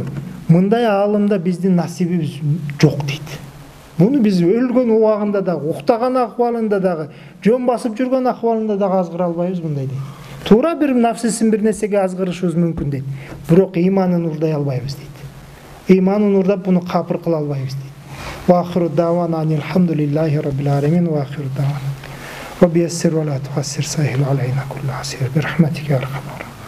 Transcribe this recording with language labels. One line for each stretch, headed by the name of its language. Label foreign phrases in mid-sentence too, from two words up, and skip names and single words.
Kyrgyz: Мындай аалымда биздин насибибиз жок дейт. Буну биз өлгөн убагында дагы, уктаган акыбалында дагы, жөн басып жүргөн акыбалында дагы азгыра албайбыз мындай дейт. Туура бир нафсисин бир нерсеге азгырышыбыз мүмкүн дейт. Бирок иманын урдай албайбыз дейт. Иманын урдап буну капыр кыла албайбыз дейт.
Arabic: وآخر دعوانا الحمد لله رب العالمين وآخر دعوانا. رب يسر ولا تعسر سهل علينا كل عسير. برحمتك يا رحمن.